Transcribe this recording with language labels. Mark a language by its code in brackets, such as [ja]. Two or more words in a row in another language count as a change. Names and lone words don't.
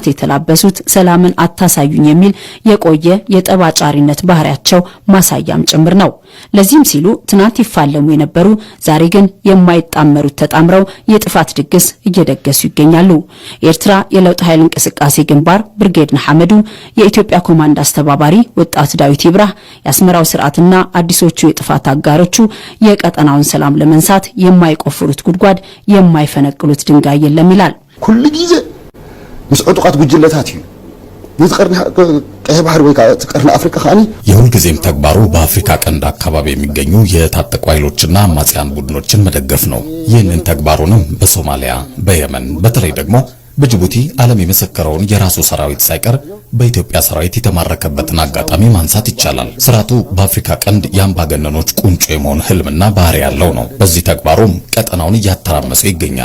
[am] የተላበሱት ሰላምን አታሳዩኝ የሚል የቆየ የጠባጫሪነት ባህሪያቸው ማሳያም ጭምር ነው። ለዚህም ሲሉ ትናንት ይፋለሙ የነበሩ ዛሬ ግን የማይጣመሩት ተጣምረው የጥፋት ድግስ እየደገሱ ይገኛሉ። የኤርትራ የለውጥ ኃይል እንቅስቃሴ ግንባር ብርጌድ ንሓመዱ የኢትዮጵያ ኮማንድ አስተባባሪ ወጣት ዳዊት ይብራህ የአስመራው ስርዓትና አዲሶቹ የጥፋት አጋሮቹ የቀጠናውን ሰላም ለመንሳት የማይቆፍሩት ጉድጓድ የማይፈነቅሉት ድንጋይ የለም ይላል። [ti] ኩሉ ጊዜ ምስ ዕጡቃት ጉጅለታት እዩ ንዝቀርና ቀይ ባህር ወይ ከቀርና አፍሪካ ካኒ [am] የሁል ጊዜም ተግባሩ በአፍሪካ ቀንድ አካባቢ የሚገኙ የታጠቁ ኃይሎችና አማጽያን ቡድኖችን መደገፍ ነው። ይህንን ተግባሩንም በሶማሊያ፣ በየመን በተለይ ደግሞ በጅቡቲ ዓለም የመሰከረውን የራሱ ሰራዊት ሳይቀር በኢትዮጵያ ሰራዊት የተማረከበትን አጋጣሚ ማንሳት ይቻላል። ስርዓቱ በአፍሪካ ቀንድ የአምባገነኖች ቁንጮ የመሆን ህልምና ባህሪ ያለው ነው። በዚህ ተግባሩም ቀጠናውን እያተራመሰ ይገኛል።